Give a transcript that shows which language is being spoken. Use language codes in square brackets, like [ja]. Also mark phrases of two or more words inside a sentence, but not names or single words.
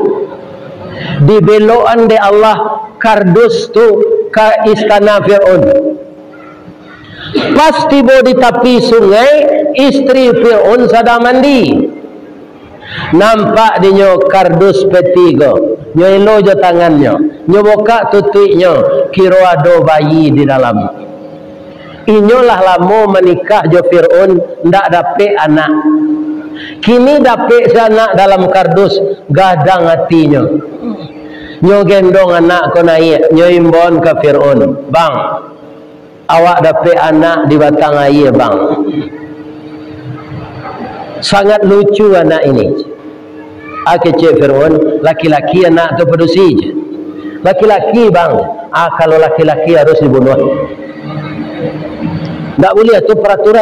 [min] Dibelokan de Allah kardus tu ke istana Fir'aun. [id] Pasti bo di tepi sungai, istri Fir'aun sedang mandi. [min] Nampak dia kardus peti go, nyo jo tangannya, nyo buka tutupnya, kira ada bayi di dalam. Inyolah lama menikah jo Fir'aun, ndak dapet anak. Kini dapet anak dalam kardus, gadang hatinya. Nyo gendong anak ko naik, nyo imbon ke Fir'aun, bang, awak dapet anak di batang air, bang. [id] Sangat lucu anak ini. [min] Kecil Fir'aun, laki-laki anak tu pedusi je. [id] Laki-laki, bang. Kalau laki-laki harus dibunuh. Tak boleh, itu peraturan.